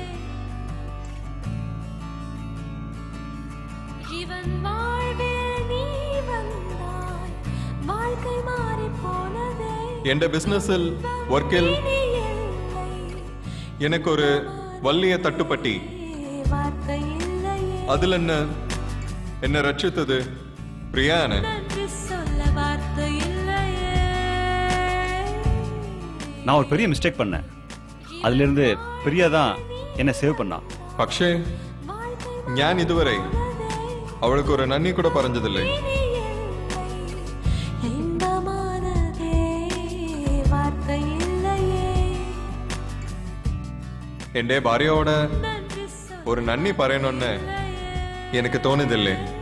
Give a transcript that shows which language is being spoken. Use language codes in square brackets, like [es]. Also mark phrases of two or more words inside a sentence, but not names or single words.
[ml] എന്റെ ബിസിനസ്സിൽ വർക്കിൽ എനിക്കൊരു വലിയ തട്ടുപട്ടി, അതിൽ എന്നെ രക്ഷിച്ചത് പ്രിയാണ്. [ta] நான் ஒரு பெரிய மிஸ்டேக் பண்ணேன். அதிலிருந்து பிரியா தான் என்னை சேவ் பண்ணா. [ml] പക്ഷേ ഞാൻ ഇതുവരെ അവൾക്ക് ഒരു നന്ദി കൂടെ പറഞ്ഞതില്ലേ. എന്റെ ഭാര്യയോട് ഒരു നന്ദി പറയണമെന്ന് എനിക്ക് തോന്നിയതില്ലേ.